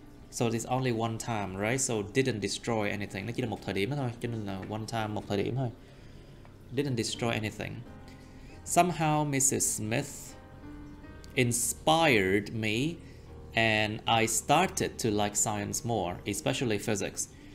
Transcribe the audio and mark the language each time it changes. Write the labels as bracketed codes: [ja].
[en] So it's only one time, right? So didn't destroy anything. [vi] Nó chỉ là một thời điểm đó thôi, cho nên là [en] one time, [vi] một thời điểm thôi. [en] Didn't destroy anything. Somehow Mrs. Smith inspired me and I started to like science more, especially physics.